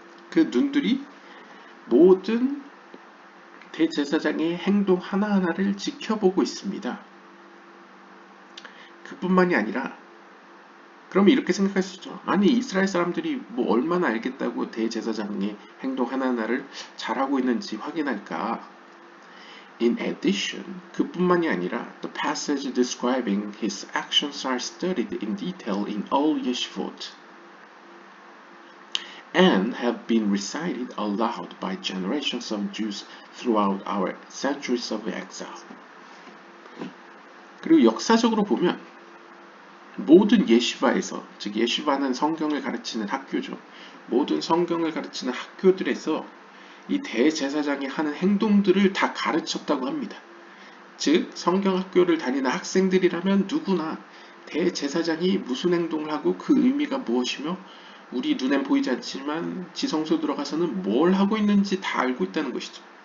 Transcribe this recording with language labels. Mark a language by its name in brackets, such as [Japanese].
[Korean] 그 눈들이 모든 대제사장의 행동 하나하나를 지켜보고 있습니다. 그뿐만이 아니라 그러면 이렇게 생각할 수 있죠. 아니 이스라엘 사람들이 뭐 얼마나 알겠다고 대제사장의 행동 하나하나를 잘하고 있는지 확인할까? [English] In addition, [Korean] 그뿐만이 아니라 [English] the passage describing his actions are studied in detail in all yeshivot and have been recited aloud by generations of Jews throughout our centuries of exile. [Korean] 그리고 역사적으로 보면 모든 예시바에서, 즉 예시바는 성경을 가르치는 학교죠. 모든 성경을 가르치는 학교들에서 이 대제사장이 하는 행동들을 다 가르쳤다고 합니다. 즉 성경학교를 다니는 학생들이라면 누구나 대제사장이 무슨 행동을 하고 그 의미가 무엇이며 우리 눈엔 보이지 않지만 지성소 들어가서는 뭘 하고 있는지 다 알고 있다는 것이죠.